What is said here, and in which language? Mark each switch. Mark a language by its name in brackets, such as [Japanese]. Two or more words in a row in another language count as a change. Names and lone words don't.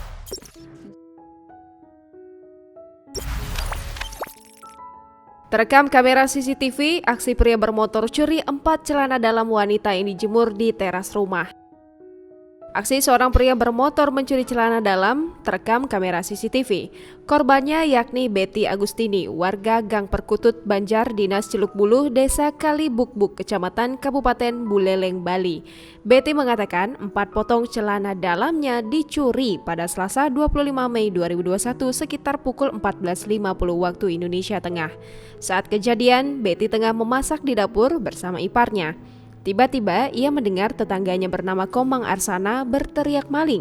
[Indonesian] Terekam kamera CCTV, aksi pria bermotor curi 4 celana dalam wanita yang dijemur di teras rumah. Aksi seorang pria bermotor mencuri celana dalam terekam kamera CCTV. Korbannya yakni Betty Agustini, warga Gang Perkutut, Banjar, Dinas Celuk Buluh, Desa Kalibukbuk, Kecamatan Kabupaten Buleleng, Bali. Betty mengatakan 4 potong celana dalamnya dicuri pada Selasa 25 Mei 2021 sekitar pukul 14.50 waktu Indonesia Tengah. Saat kejadian, Betty tengah memasak di dapur bersama iparnya. Tiba-tiba ia mendengar tetangganya bernama Komang Arsana berteriak maling.